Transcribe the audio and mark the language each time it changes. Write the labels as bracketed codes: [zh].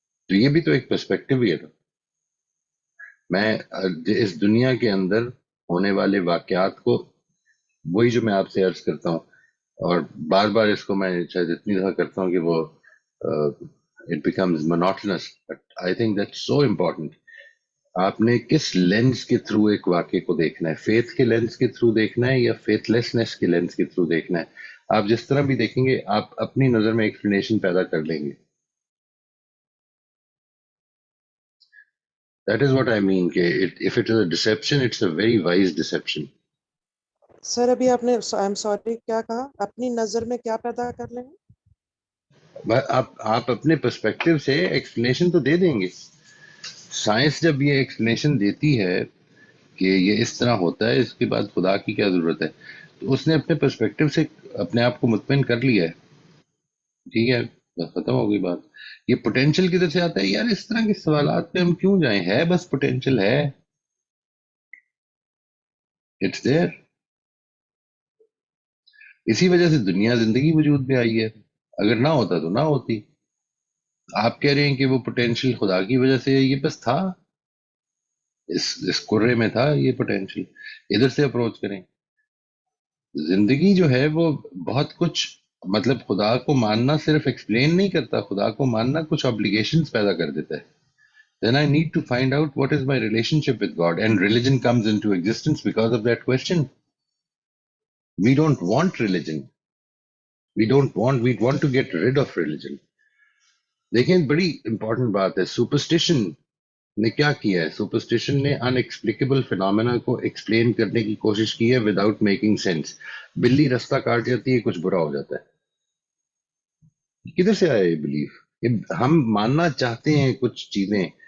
[ur] تو یہ بھی تو ایک پرسپیکٹو ہی ہے. میں اس دنیا کے اندر ہونے والے واقعات کو وہی جو میں آپ سے عرض کرتا ہوں اور بار بار اس کو میں شاید اتنی دفعہ کرتا ہوں کہ وہ [en] It becomes monotonous, but I think that's so important. [ur] آپ نے کس لینس کے تھرو ایک واقعے کو دیکھنا ہے؟ فیتھ کے لینس کے تھرو دیکھنا ہے یا فیتھ لیسنس کے لینس کے تھرو دیکھنا ہے؟ آپ جس طرح بھی دیکھیں گے آپ اپنی نظر میں ایکسپلینیشن پیدا کر لیں گے. [en] That is what I mean کہ if it is a deception, it's a very wise deception. [ur] سر ابھی آپ نے [en] I'm sorry [ur] کیا کہا؟ اپنی نظر میں کیا پیدا کر لیں گے؟ آپ اپنے پرسپیکٹو سے ایکسپلینیشن تو دے دیں گے. سائنس جب یہ ایکسپلینیشن دیتی ہے کہ یہ اس طرح ہوتا ہے، اس کے بعد خدا کی کیا ضرورت ہے؟ تو اس نے اپنے پرسپیکٹو سے اپنے آپ کو مطمئن کر لیا ہے. ٹھیک ہے، بس ختم ہو گئی بات. یہ پوٹینشیل کدھر سے آتا ہے یار؟ اس طرح کے سوالات پہ ہم کیوں جائیں؟ ہے بس پوٹینشیل ہے، [en] It's there. [ur] اسی وجہ سے دنیا زندگی وجود میں آئی ہے. اگر نہ ہوتا تو نہ ہوتی. آپ کہہ رہے ہیں کہ وہ پوٹینشیل خدا کی وجہ سے یہ بس تھا، اس کرے میں تھا یہ پوٹینشیل. ادھر سے اپروچ کریں. زندگی جو ہے وہ بہت کچھ، مطلب خدا کو ماننا صرف ایکسپلین نہیں کرتا، خدا کو ماننا کچھ obligations پیدا کر دیتا ہے. [en] Then I need to find out what is my relationship with God, and religion comes into existence because of that question. We don't want religion. We want to get rid of religion. [ur] دیکھیں بڑی important بات ہے. Superstition نے کیا کیا ہے؟ Superstition نے ان ایکسپلیکیبل phenomena کو ایکسپلین کرنے کی کوشش کی ہے [en] Without making sense. [ur] بلی رستہ کاٹ جاتی ہے، کچھ برا ہو جاتا ہے. کدھر سے آیا یہ بلیف؟ ہم ماننا چاہتے ہیں کچھ چیزیں